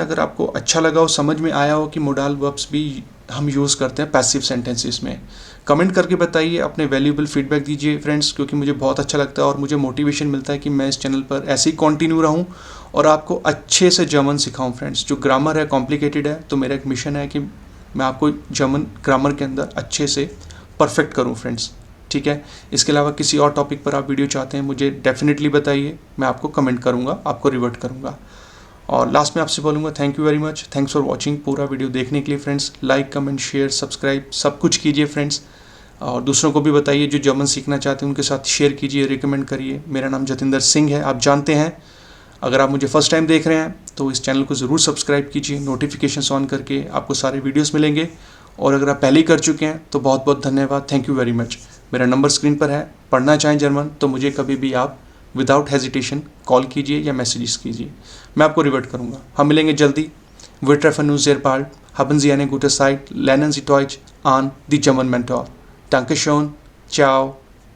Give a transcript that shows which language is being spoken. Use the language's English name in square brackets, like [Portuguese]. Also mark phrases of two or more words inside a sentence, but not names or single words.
[Hindi] अगर आपको अच्छा लगा हो, समझ में आया हो कि [English] modal verbs [Hindi] भी हम यूज़ करते हैं [English] passive sentences [Hindi] में, कमेंट करके बताइए, अपने [English] valuable feedback [Hindi] दीजिए फ्रेंड्स, क्योंकि मुझे बहुत अच्छा लगता है और मुझे मोटिवेशन मिलता है कि मैं इस चैनल पर ऐसे ही कंटिन्यू रहूं और आपको अच्छे से जर्मन सिखाऊं फ्रेंड्स। जो ग्रामर है कॉम्प्लिकेटेड है, तो मेरा एक मिशन है कि मैं आपको [English] German grammar [Hindi] के अंदर अच्छे से परफेक्ट करूँ फ्रेंड्स। ठीक है, इसके अलावा किसी और टॉपिक पर आप वीडियो चाहते हैं मुझे डेफिनेटली बताइए, मैं आपको कमेंट करूँगा, आपको रिवर्ट करूँगा। और लास्ट में आपसे बोलूँगा [English] thank you very much, thanks for watching. [Hindi] पूरा वीडियो देखने के लिए [English] friends like, comment, share, subscribe [Hindi] सब कुछ कीजिए फ्रेंड्स, और दूसरों को भी बताइए जो जर्मन सीखना चाहते हैं, उनके साथ शेयर कीजिए, रिकमेंड करिए। मेरा नाम जतिंदर सिंह है, आप जानते हैं। अगर आप मुझे [English] first time [Hindi] देख रहे हैं तो इस चैनल को ज़रूर सब्सक्राइब कीजिए, [English] notification on [Hindi] करके आपको सारे वीडियोस मिलेंगे। और अगर आप पहले ही कर चुके हैं तो बहुत बहुत धन्यवाद, [English] thank you very much. [Hindi] मेरा नंबर स्क्रीन पर है, पढ़ना चाहें जर्मन तो मुझे कभी भी आप [English] without hesitation call [Hindi] कीजिए या मैसेजेस कीजिए, मैं आपको रिवर्ट करूँगा। हम मिलेंगे जल्दी। [German] Wir treffen uns sehr bald. Haben Sie eine gute Zeit. Lernen Sie Deutsch an die German Mentor. Dankeschön. Ciao.